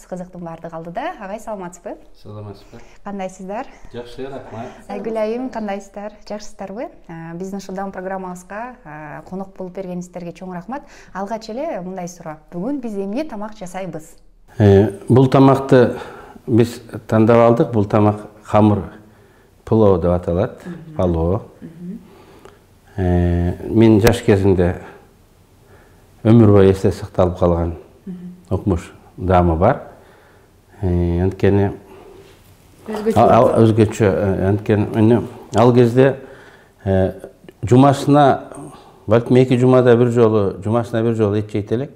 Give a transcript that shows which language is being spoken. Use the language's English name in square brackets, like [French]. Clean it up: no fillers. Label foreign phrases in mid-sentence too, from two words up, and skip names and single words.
[Kyrgyz] Кызыктын баардыгы алдыда. Агай, саламатсызбы? Саламатсызбы? Кандайсыздар? Жакшы, рахмат. Айгүл айым, кандайсыздар? Жакшысыздарбы? Биздин ушул даам программабызга конок болуп бергениңиздерге чоң рахмат. Алгач эле мындай суроо. Бүгүн биз эмне тамак жасайбыз? Бул тамакты биз тандап алдык. Бу тамак хамур пулао деп аталат. Палоо. Мен жаш кезимде өмүр бою эсте сакталып калган окумуш даамы бар. Анткени өзгөчө, анткени ал кезде жумасына балким 2 жумада бир жолу, жумасына бир жолу эт жейт элек.